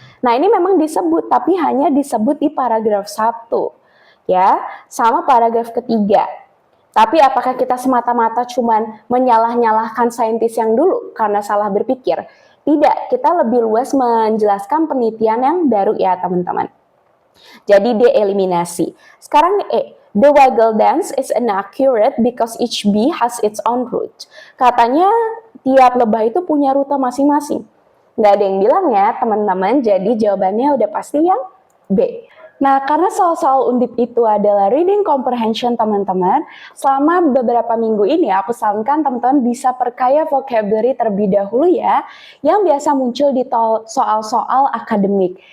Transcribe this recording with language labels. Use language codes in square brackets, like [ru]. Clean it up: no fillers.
[id] Nah ini memang disebut, tapi hanya disebut di paragraf 1. Ya, sama paragraf ketiga. Tapi apakah kita semata-mata cuman menyalah-nyalahkan saintis yang dulu karena salah berpikir? Tidak, kita lebih luas menjelaskan penelitian yang baru ya teman-teman. Jadi dieliminasi. Sekarang E. [en] The waggle dance is inaccurate because each bee has its own route. [id] Katanya tiap lebah itu punya rute masing-masing. Nggak ada yang bilang ya teman-teman, jadi jawabannya udah pasti yang B. Nah, karena soal-soal undip itu adalah reading comprehension teman-teman, selama beberapa minggu ini aku sarankan teman-teman bisa perkaya vocabulary terlebih dahulu ya, yang biasa muncul di soal-soal akademik.